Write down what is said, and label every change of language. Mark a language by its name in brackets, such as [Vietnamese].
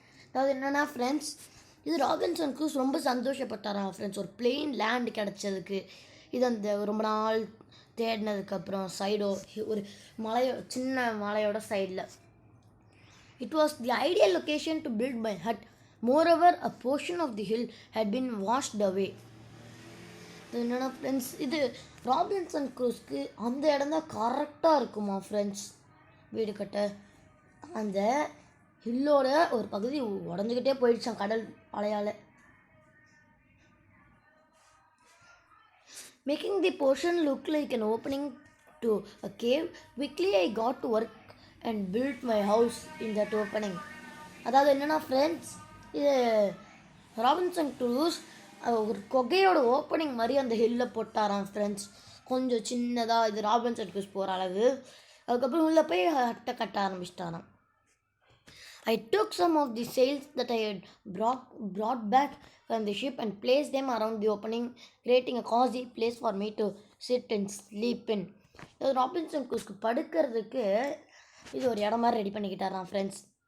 [Tamil] அதாவது என்னென்னா ஃப்ரெண்ட்ஸ், இது ராபின்சன் க்ரூஸ் ரொம்ப சந்தோஷப்பட்டாராம் ஃப்ரெண்ட்ஸ். ஒரு பிளெயின் லேண்ட் கிடச்சதுக்கு. இது அந்த ரொம்ப நாள் தேடினதுக்கப்புறம் சைடோ ஒரு சின்ன மலையோட சைடில். [English] It was the ideal location to build my hut. Moreover, a portion of the hill had been washed away. [Tamil] என்னென்னா ஃப்ரெண்ட்ஸ், இது ராபின்சன் க்ரூஸ்க்கு அந்த இடம் தான் கரெக்டாக இருக்குமா ஃப்ரெண்ட்ஸ் வீடு கட்ட. அந்த ஹில்லோட ஒரு பகுதி உடஞ்சிக்கிட்டே போயிடுச்சான் கடல் அலையால். [English] Making the portion look like an opening to a cave. Quickly I got to work and built my house in that opening. [Tamil] அதாவது என்னென்னா ஃப்ரெண்ட்ஸ், இது ராபின்சன் க்ரூஸ் ஒரு கொகையோட ஓப்பனிங் மாதிரி அந்த ஹில்லில் போட்டாராம் ஃப்ரெண்ட்ஸ். கொஞ்சம் சின்னதாக இது ராபின்சன் க்ரூஸ் போகிற அளவு. அதுக்கப்புறம் உள்ளே போய் ஹட்டை கட்ட ஆரம்பிச்சிட்டாராம். [English] I took some of the sails that I had brought back from the ship and placed them around the opening, creating a cozy place for me to sit and sleep in. [Tamil] Robinson க்ரூஸ்க்கு படுக்கிறதுக்கு இது ஒரு இடம் மாதிரி ready பண்ணிக்கிட்டாராம் friends.